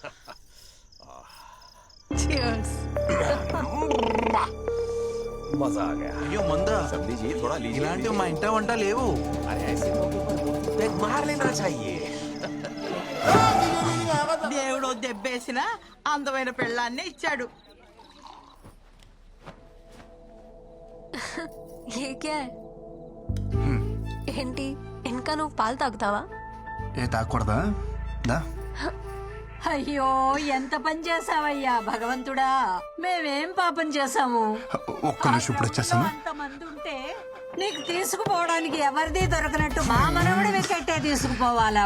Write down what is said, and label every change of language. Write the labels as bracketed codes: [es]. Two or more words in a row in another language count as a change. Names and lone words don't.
[hi] मजा आ गया। [te] అయ్యో మందా, [hi] सब लीजिए, थोड़ा लीजिए। [te] ఇలాంటివి మా ఇంట వంట లేవు। [hi] अरे ऐसे मौके पर एक मार लेना चाहिए। [te] దేవుడు దెబ్బేసిన అందమైన పెళ్ళాన్ని ఇచ్చాడు. [hi] ये क्या है? [te] ఏంటి ఇంకా నువ్వు పాలు తాగుతావా? ఏ తాగకూడదా దా అయ్యో ఎంత పని చేసావయ్యా భగవంతుడా, మేమేం పాపం చేసాము? ఒక్క నిమిషం ఇప్పుడు వచ్చేస్తాను। అంతమంది ఉంటే నీకు తీసుకుపోవడానికి ఎవరిది దొరకనట్టు మా మనవడి వెకెట్టే తీసుకుపోవాలా?